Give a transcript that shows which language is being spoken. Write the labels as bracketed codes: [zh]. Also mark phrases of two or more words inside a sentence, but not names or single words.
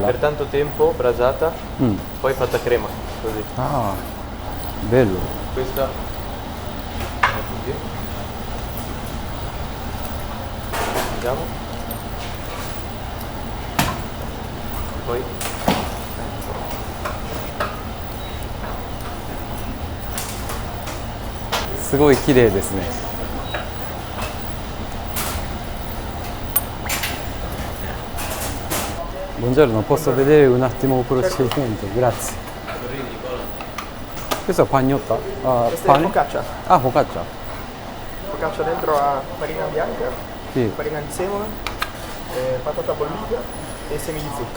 [it] Per tanto tempo brasata, Mm. poi fatta crema. Così. Ah, bello. Questa è così. Vediamo. Poi [ja] すごい綺麗ですね。 [it] Buongiorno, posso vedere un attimo il procedimento? Grazie. Questo è pagnotta? Questa è focaccia. Ah, focaccia. Focaccia dentro a farina bianca, Sì. farina di semola, patata bollita e semi di zucchero.